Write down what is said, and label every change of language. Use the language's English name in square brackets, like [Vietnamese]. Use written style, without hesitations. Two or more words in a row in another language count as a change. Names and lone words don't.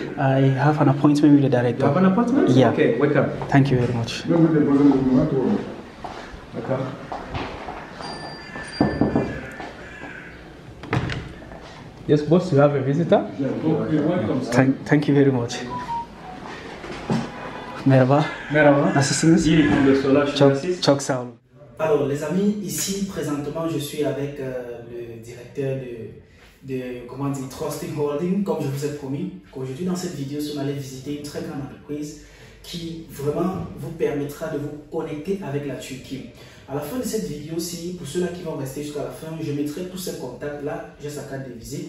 [English] I have an appointment with the director. You have an appointment? Yeah. Okay, welcome. Thank you very much. Welcome. Yes, boss, you have a visitor? Okay, welcome. Thank you very much. [Turkish] Merhaba. Merhaba. Nasılsınız? İyi, Solar Çok sağ olun. [French] Alors les amis, ici présentement je suis avec le directeur de comment dire, Trusting Holding, comme je vous ai promis. Qu'aujourd'hui dans cette vidéo, on allait visiter une très grande entreprise qui vraiment vous permettra de vous connecter avec la Turquie. À la fin de cette vidéo-ci, pour ceux-là qui vont rester jusqu'à la fin, je mettrai tous ces contacts là, j'ai sa carte de visite.